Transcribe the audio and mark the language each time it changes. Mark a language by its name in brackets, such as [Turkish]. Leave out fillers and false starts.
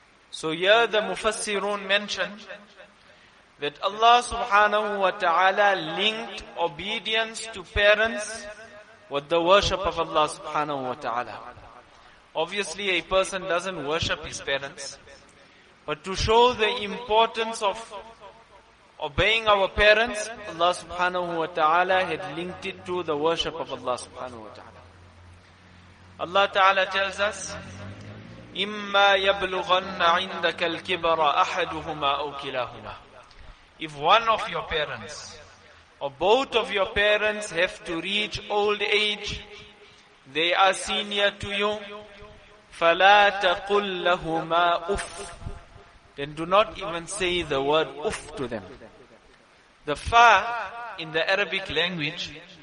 [English] So here the Mufassirun mentioned that Allah subhanahu wa ta'ala linked obedience to parents with the worship of Allah subhanahu wa ta'ala. Obviously, a person doesn't worship his parents, but to show the importance of obeying our parents, Allah subhanahu wa ta'ala had linked it to the worship of Allah subhanahu wa ta'ala. Allah ta'ala tells us, [Arabic] إِمَّا يَبْلُغَنَّ عِنْدَكَ الْكِبَرَ أَحَدُهُمَا أَوْ كِلَاهُمَا. [English] If one of your parents or both of your parents have to reach old age, they are senior to you, [Arabic] فَلَا تَقُلْ لَهُمَا أُفٍّ. [English] Then do not even say the word uff to them. The fa in the Arabic language